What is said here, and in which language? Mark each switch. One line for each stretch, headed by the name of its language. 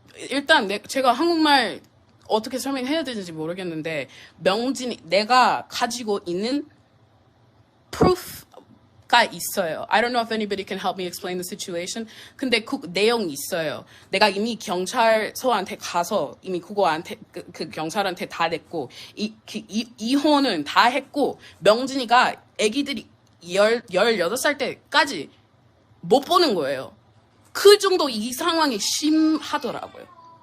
Korean: 일단 제가 한국말 어떻게 설명해야 되는지 모르겠는데, 내가 가지고 있는 proof가 있어요.
English: I don't know if anybody can help me explain the situation.
Korean: 근데 그 내용이 있어요. 내가 이미 경찰서한테 가서 이미 그거한테 그 경찰한테 다 냈고, 이혼은 다 했고, 명진이가 애기들이 18살 때까지 못 보는 거예요. 그 정도 이 상황이 심하더라고요.